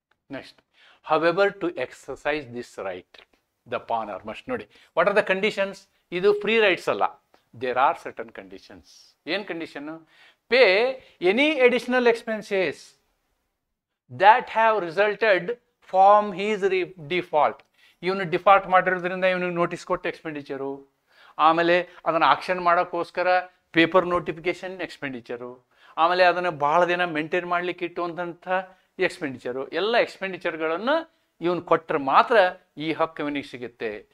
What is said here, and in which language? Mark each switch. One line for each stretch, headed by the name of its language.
English: Next, however to exercise this right the pawners must, ನೋಡಿ what are the conditions?
Kannada: ಇದು free rights ಅಲ್ಲ,
English: there are certain conditions.
Kannada: ಏನು condition?
English: pay any additional expenses that have resulted from his default.
Kannada: ಇವನು default ಮಾಡಿರೋದ್ರಿಂದ ಇವನಿಗೆ notice ಕೊಟ್ಟು expenditure, ಆಮೇಲೆ ಅದನ್ನು ಆಕ್ಷನ್ ಮಾಡೋಕ್ಕೋಸ್ಕರ ಪೇಪರ್ ನೋಟಿಫಿಕೇಶನ್ ಎಕ್ಸ್ಪೆಂಡಿಚರು, ಆಮೇಲೆ ಅದನ್ನು ಭಾಳ ದಿನ ಮೇಂಟೈನ್ ಮಾಡಲಿಕ್ಕೆ ಇಟ್ಟುವಂಥ ಎಕ್ಸ್ಪೆಂಡಿಚರು, ಎಲ್ಲ ಎಕ್ಸ್ಪೆಂಡಿಚರ್ಗಳನ್ನು ಇವನು ಕೊಟ್ಟರೆ ಮಾತ್ರ ಈ ಹಕ್ಕು ಇವನಿಗೆ ಸಿಗುತ್ತೆ.